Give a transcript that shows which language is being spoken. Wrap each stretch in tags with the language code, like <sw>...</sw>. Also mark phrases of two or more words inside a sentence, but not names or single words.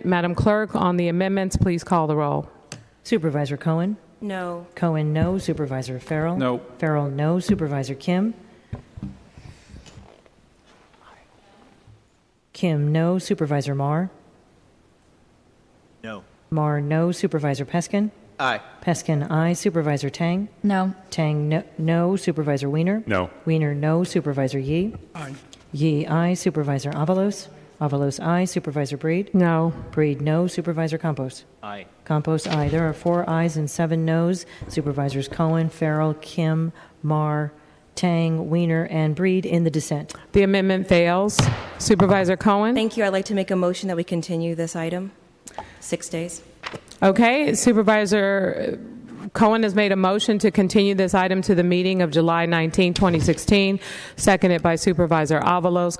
<en>Madam Clerk, on the amendments, please call the roll. Supervisor Cohen? No. Cohen, no. Supervisor Farrell? No. Farrell, no. Supervisor Kim? Kim, no. Supervisor Marr? No. Marr, no. Supervisor Peskin? Aye. Peskin, aye. Supervisor Tang? No. Tang, no. No. Supervisor Wiener? No. Wiener, no. Supervisor Yee? Aye. Yee, aye. Supervisor Avalos? Avalos, aye. Supervisor Breed? No. Breed, no. Supervisor Campos? Aye. Campos, aye. There are 4 ayes and 7 noes. Supervisors Cohen, Farrell, Kim, Marr, Tang, Wiener, and Breed in the dissent. The amendment fails. Supervisor Cohen? Thank you. I'd like to make a motion that we continue this item 6 days. Okay, Supervisor Cohen has made a motion to continue this item to the meeting of July 19, 2016, seconded by Supervisor Avalos.</en>